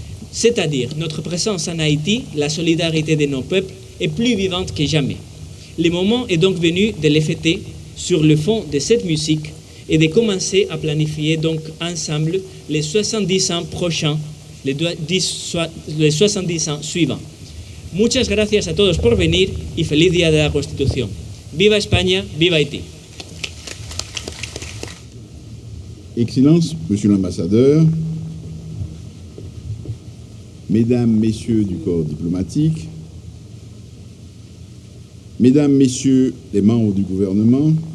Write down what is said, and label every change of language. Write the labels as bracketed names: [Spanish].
[French] C'est-à-dire, notre présence en Haïti, la solidarité de nos peuples, est plus vivante que jamais. Le moment est donc venu de les fêter sur le fond de cette musique et de commencer à planifier donc ensemble les 70 ans prochains, les 70 ans suivants. [Spanish] Muchas gracias a todos por venir y feliz Día de la Constitución. Viva España, viva Haïti. [French] Excellences, Monsieur l'Ambassadeur, Mesdames, Messieurs du corps diplomatique, Mesdames, Messieurs les membres du gouvernement,